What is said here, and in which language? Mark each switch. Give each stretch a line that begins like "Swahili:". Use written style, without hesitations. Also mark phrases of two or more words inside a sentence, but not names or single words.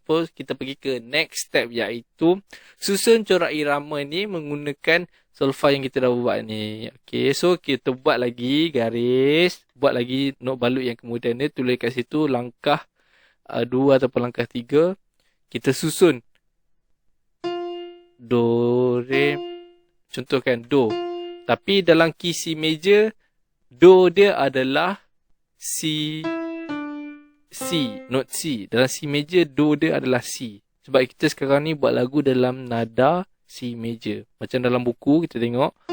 Malay: Terus kita pergi ke
English: next step,
Malay: iaitu susun corak irama ni menggunakan solfa yang kita dah buat ni. Okay, so kita buat lagi garis, buat lagi not balut yang kemudian ni, tulis kat situ langkah 2 ataupun langkah 3. Kita susun do, re, contohkan do, tapi dalam
English: key C major,
Malay: do dia adalah C, not C. Dalam
English: C major,
Malay: do dia adalah C. Sebab kita sekarang ni buat lagu dalam nada
English: C major.
Malay: Macam dalam buku kita tengok.